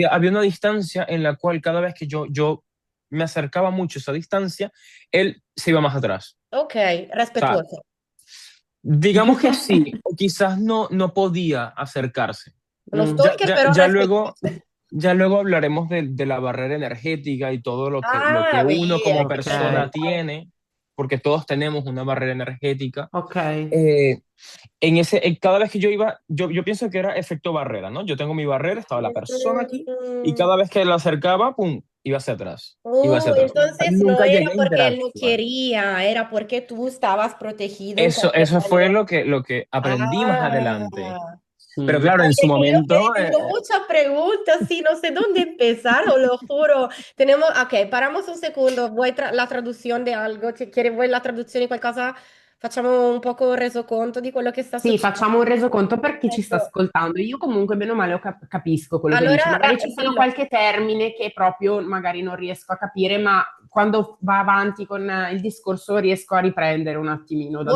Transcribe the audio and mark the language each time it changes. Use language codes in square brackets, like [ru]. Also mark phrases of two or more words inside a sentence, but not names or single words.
[es] había una distancia en la cual cada vez que yo me acercaba mucho a esa distancia, él se iba más atrás. ok, O sea, respetuoso. digamos que sí, o quizás no podía acercarse. Uno Ya, stalker, ya, pero ya luego, respetuoso. ya luego hablaremos de la barrera energética y todo lo que Ah, uno [it] via, [es] como [it] che persona Ok, bello. [es] tiene, porque todos tenemos una barrera energética. ok. Eh, cada vez que yo iba, yo pienso que era efecto barrera, ¿no? Yo tengo mi barrera, estaba la persona aquí, y Mm, cada vez que la acercaba, ¡pum! Iba hacia atrás, iba hacia atrás. entonces no Nunca era llegué a porque él no interactuar. quería, era porque tú estabas protegido en cualquier Eso fue manera. lo que aprendí más adelante. Ah. Pero Mm. claro, en su Oye, que yo momento, tengo muchas preguntas, sí, no sé dónde empezar, os lo juro. Tenemos, ok, paramos un segundo, [it] vuoi la traduzione di algo? Vuoi la traduzione di qualcosa? Facciamo un poco resoconto di quello che sta Sì, succedendo. facciamo un resoconto per chi ci sta Ecco, ascoltando. Io comunque bene o male capisco quello che dici. allora, Magari ci sono dillo. qualche termine che proprio magari non riesco a capire, ma quando va avanti con il discorso riesco a riprendere un attimino da